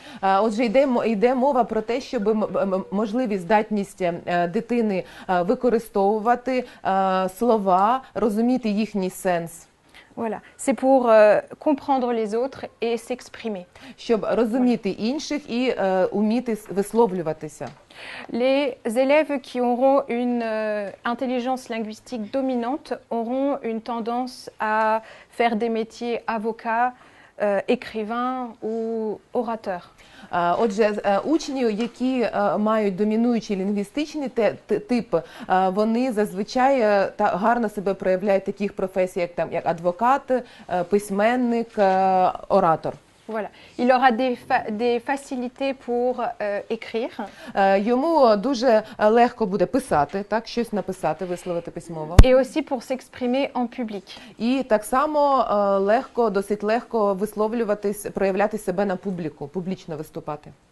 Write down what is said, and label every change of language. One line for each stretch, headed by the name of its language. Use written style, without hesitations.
Ukrainian: Отже, йде мова про те, щоб можливість, здатність дитини використовувати слова, розуміти їхній сенс.
French: Voilà, c'est pour comprendre les autres et s'exprimer.
Ukrainian: Щоб розуміти інших і уміти висловлюватися.
French: Les élèves qui auront une intelligence linguistique dominante auront une tendance à faire des métiers avocat, écrivain ou orateur.
Ukrainian: Отже, учні, які мають домінуючий лінгвістичний тип, вони зазвичай гарно себе проявляють в таких професіях, як адвокат, письменник, оратор.
French: Voilà. Il aura des facilités pour écrire.
Ukrainian: Йому дуже легко буде писати, так, щось написати, висловити письмово.
French: Et aussi pour s'exprimer en public.
Ukrainian: І так само легко, досить легко висловлюватись, проявляти себе на публіку, публічно виступати.